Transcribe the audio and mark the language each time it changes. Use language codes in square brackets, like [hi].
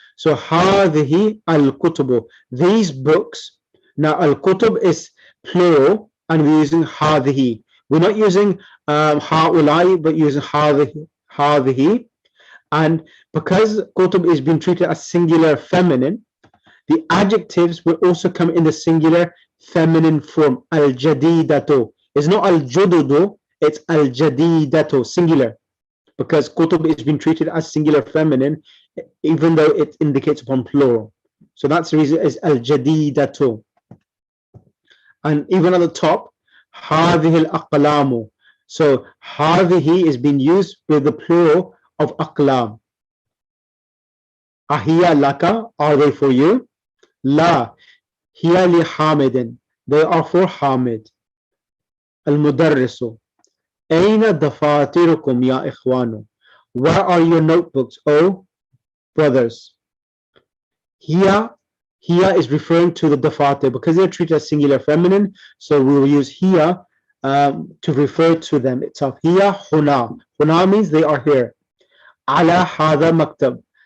[ar] So هذه الكتب. [en] These books. Now al-kutub is plural and we're using هذه. We're not using هؤلاء but using هذه. And because kutub is being treated as singular feminine, the adjectives will also come in the singular feminine form. Al-jadidatu. It's not al-jududu, it's al-jadidatu, singular. Because kutub is being treated as singular feminine, even though it indicates upon plural. So that's the reason it's al-jadidatu. And even at the top, [ar] هذه الأقلام. [en] So هذه is being used with the plural of أقلام. [ar] أهي لك, [en] are they for you? [ar] لا, هي لحامد, [en] they are for Hamid. [ar] المدرس, أين دفاتركم يا إخوان? [en] Where are your notebooks, oh brothers? Here is referring to the dafatir because they're treated as singular feminine, so we will use here to refer to them itself. Here, huna. Huna means they are here. [ar] Ala hada maktab.